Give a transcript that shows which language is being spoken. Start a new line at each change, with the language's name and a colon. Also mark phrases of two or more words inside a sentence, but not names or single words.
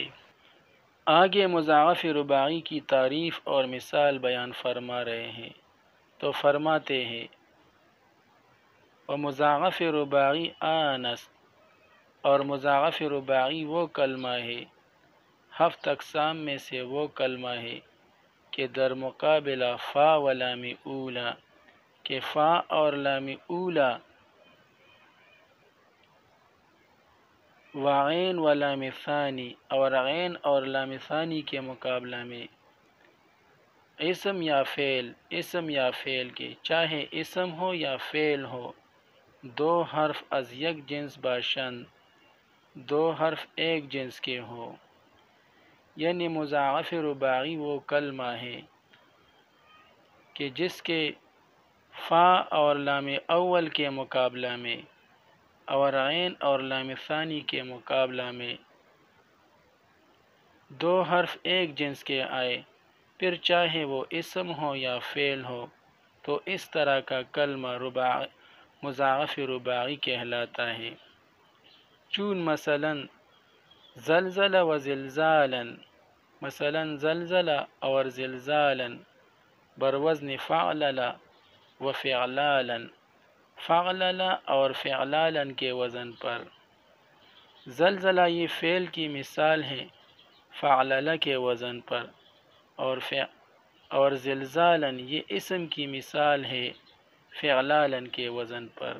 Urdu: آگے مضاعف رباعی کی تعریف اور مثال بیان فرما رہے ہیں، تو فرماتے ہیں
Persian: ومضاعف رباعی آنس،
Urdu: اور مضاعف رباعی وہ کلمہ ہے، ہفت اقسام میں سے وہ کلمہ ہے کہ
Persian: در مقابلہ فا و لام اولا،
Urdu: کہ فا اور لام اولا
Persian: وعین و لام ثانی،
Urdu: اور عین اور لام ثانی کے مقابلہ میں اسم یا فعل کے، چاہے اسم ہو یا فعل ہو،
Persian: دو حرف از یک جنس باشند،
Urdu: دو حرف ایک جنس کے ہو۔ یعنی مضاعف رباعی وہ کلمہ ہے کہ جس کے فا اور لام اول کے مقابلہ میں اور عین اور لام ثانی کے مقابلہ میں دو حرف ایک جنس کے آئے، پھر چاہے وہ اسم ہو یا فعل ہو، تو اس طرح کا کلمہ مضاعف رباعی کہلاتا ہے۔
Persian: چون مثلا زلزلہ و زلزالا،
Urdu: مثلا زلزلہ اور زلزالا
Persian: بروزن فعللا و فعلالا،
Urdu: فعللا اور فعلالا کے وزن پر۔ زلزلہ یہ فعل کی مثال ہے فعللا کے وزن پر، اور زلزالا یہ اسم کی مثال ہے فعلالا کے وزن پر۔